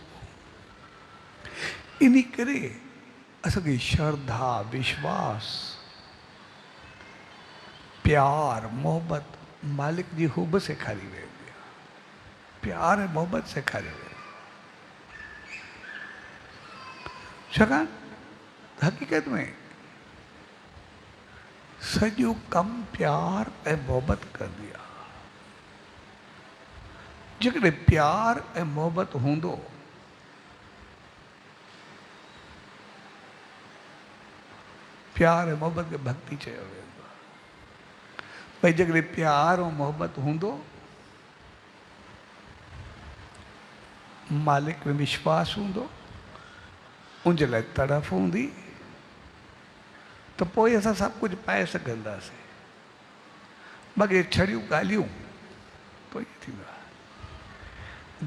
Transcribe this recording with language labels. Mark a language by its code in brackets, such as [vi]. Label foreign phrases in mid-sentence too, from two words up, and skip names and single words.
[sd] इन करे असांखे श्रद्धा विश्वास प्यार मोहबत मालिक जी हू बि सेखारी वेंदी आहे प्यार ऐं मोहबत सेखारी वेंदी छाकाणि हक़ीक़त में सॼो कमु प्यार ऐं मोहबत कंदी आहे जेकॾहिं प्यार ऐं मोहबत हूंदो प्यार ऐं मोहबत खे भक्ति चयो वेंदो आहे भाई जगह प्यार और मोहब्बत हूंदो, मालिक में विश्वास हूंदो, उनजे लाइ तड़फ हूंदी, तो पोइ असां सभु कुझु पाए सघंदासीं। बाक़ी छड़ियूं ॻाल्हियूं पोइ ईअं थींदो आहे।